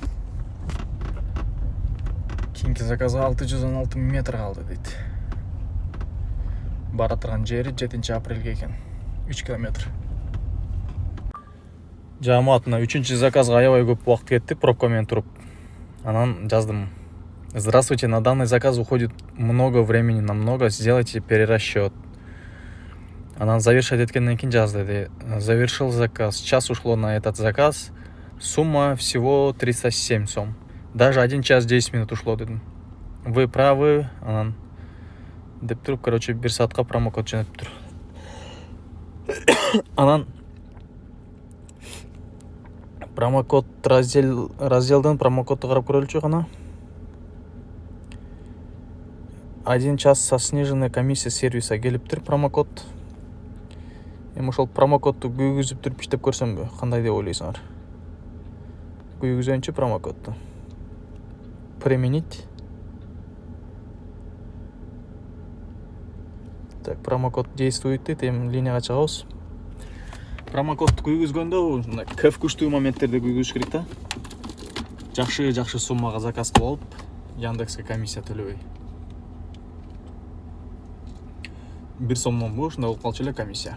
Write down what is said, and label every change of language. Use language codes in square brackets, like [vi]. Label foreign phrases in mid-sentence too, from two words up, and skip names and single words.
[ky] Кийинки заказга 616 метр калды дейт. Бара турган жери 7 апрелге экен. 3 километр. Жамаат мына 3-чү заказга аябай көп убакыт кетти, пробка менен туруп. Анан жаздым. [ru] Здравствуйте, на данный заказ уходит много времени, намного, сделайте перерасчет. [ky] Анан завершать эткенден кийин жазды. [ru] Завершил заказ. Час ушло на этот заказ. Сумма всего 307 сом. Даже 1 час 10 минут ушло, дедим. Вы правы. [ky] Анан деп туруп, короче, 1 саатка промокод жөнөтүп тур. Анан промокод разделден промокодду карап көрөлүчү гана. [ru] 1 час со сниженной комиссия сервиса келиптир промокод. [ky] Эми ошол промокодду күйгүзүп туруп иштеп көрсөмбү? Кандай деп ойлойсуңар? Күйгүзөнчү промокодду. [ru] Применить. Так, промокод действует дейт. [ky] Эми линияга чыгабыз. Промокодду күйгүзгөндө кайф күчтүү моменттерде күйгүзүш керек да. Жакшы суммага заказ кылып алып, Яндекске комиссия төлөбөй. 1 сомдон бул ушундай болуп калчу эле комиссия.